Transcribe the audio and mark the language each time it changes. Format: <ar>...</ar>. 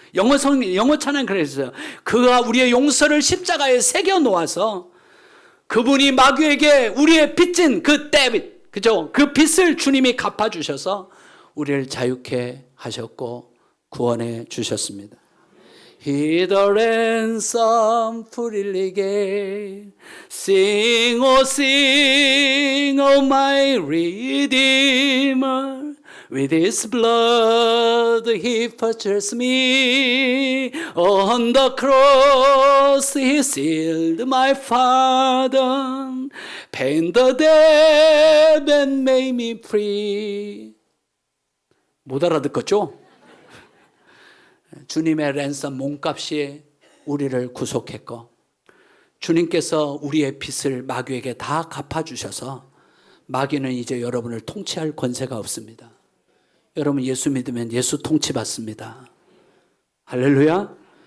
<ko>영어 찬양 그랬어요. 그가 우리의 용서를 십자가에 새겨 놓아서 그분이 마귀에게 우리의 빚진 그 데빗, 그죠? 그 빚을 주님이 갚아 주셔서 우리를 자유케 하셨고 구원해 주셨습니다.</ko> <en>He the ransom freely gave. Sing, oh sing, oh my Redeemer. With His blood He purchased me. On the cross He sealed my pardon. Paid the debt and made me free.</en> <ko>못 알아듣겠죠? 주님의 랜섬 몸값이 우리를 구속했고 주님께서 우리의 빚을 마귀에게 다 갚아주셔서 마귀는 이제 여러분을 통치할 권세가 없습니다. 여러분 예수 믿으면 예수 통치받습니다. 할렐루야.</ko>